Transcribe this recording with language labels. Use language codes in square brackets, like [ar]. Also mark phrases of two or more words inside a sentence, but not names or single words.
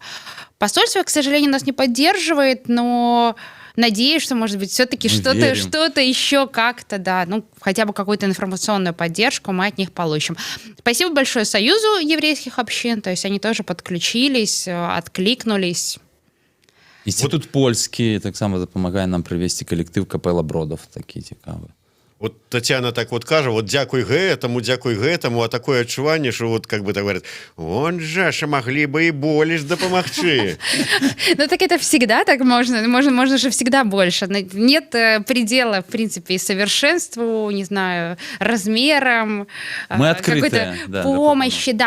[ru] Посольство, к сожалению, нас не поддерживает, но надеюсь, что, может быть, все-таки что-то еще как-то, да, ну, хотя бы какую-то информационную поддержку мы от них получим. Спасибо большое Союзу еврейских общин, то есть они тоже подключились, откликнулись. [uk] Інститут польський так само допомагає нам привести колектив Капела Бродов, такий цікавий. [be] Вот Татьяна так вот кажа, вот дякуй гэтаму, а такое адчуванне, [ru] что вот как бы так говорят, он же могли бы и больше допомагчы. Ну так это всегда так можно же всегда больше. Нет предела, в принципе, и совершенству, не знаю, размерам, какой-то помощи, да.